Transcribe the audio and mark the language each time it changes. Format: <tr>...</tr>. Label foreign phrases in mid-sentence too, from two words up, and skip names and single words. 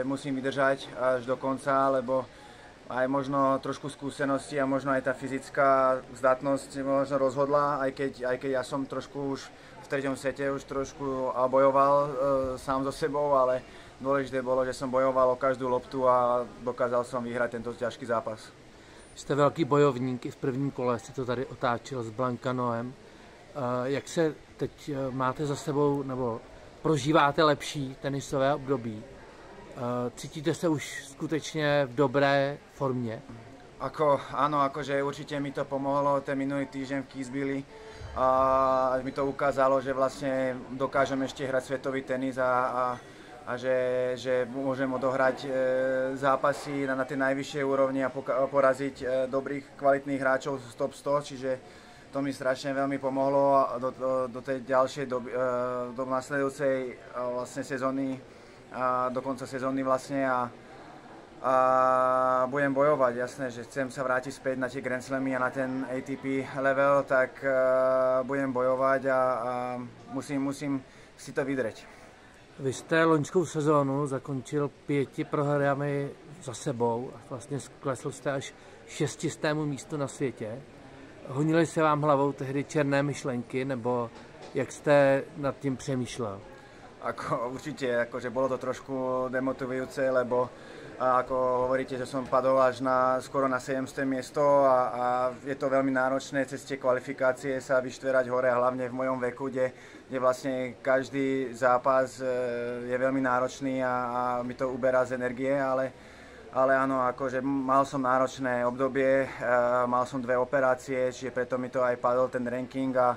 <sk>musím vydržať až do konca, lebo aj možno trošku skúsenosti a možno aj tá fyzická zdatnosť možno rozhodla, aj keď ja som trošku už v treťom sete už trošku bojoval sám so sebou, ale dôležité bolo, že som bojoval o každú loptu a dokázal som vyhrať tento ťažký zápas.</sk> <cs>Jste velký bojovník, i v prvním kole si to tady otáčel s Blankanoem. Jak se teď máte za sebou, nebo prožíváte lepší tenisové období? Cítíte se už skutečně v dobré formě?</cs> <sk>Áno, akože určite mi to pomohlo ten minulý týždeň v Kitzbüheli a mi to ukázalo, že vlastne dokážem ešte hrať svetový tenis a že môžem odohrať zápasy na tej najvyššej úrovni a poraziť dobrých, kvalitných hráčov z top 100, čiže to mi strašne veľmi pomohlo do tej ďalšej doby, do nasledujúcej vlastne sezóny, do konca sezóny vlastne a budem bojovať, jasné, že chcem sa vrátiť späť na tie Grand Slamy a na ten ATP level, tak budem bojovať a musím si to vydreť.</sk> <cs>Vy jste loňskou sezónu zakončil 5 prohrami za sebou a vlastně klesl jste až 600. místu na světě. Honily se vám hlavou tehdy černé myšlenky, nebo jak jste nad tím přemýšlel?</cs> <sk>Určite, akože bolo to trošku demotivujúce, lebo ako hovoríte, že som padol až skoro na 700. miesto a je to veľmi náročné cez tie kvalifikácie sa vyštverať hore, hlavne v mojom veku, kde vlastne každý zápas je veľmi náročný a mi to uberá z energie, ale áno, akože mal som náročné obdobie, mal som 2 operácie, čiže preto mi to aj padol ten ranking,</sk>